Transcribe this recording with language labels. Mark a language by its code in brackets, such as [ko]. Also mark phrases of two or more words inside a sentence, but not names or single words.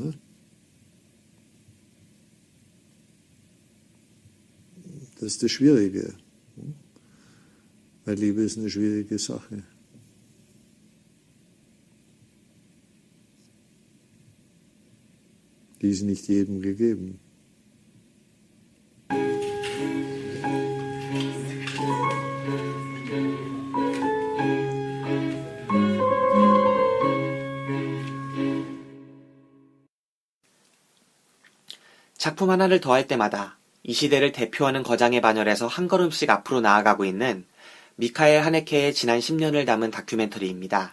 [de] Ne? Das ist das Schwierige. Weil Liebe ist eine schwierige Sache. Die ist nicht jedem gegeben. [ko] 작품 하나를 더할 때마다 이 시대를 대표하는 거장의 반열에서 한 걸음씩 앞으로 나아가고 있는 미카엘 하네케의 지난 10년을 담은 다큐멘터리입니다.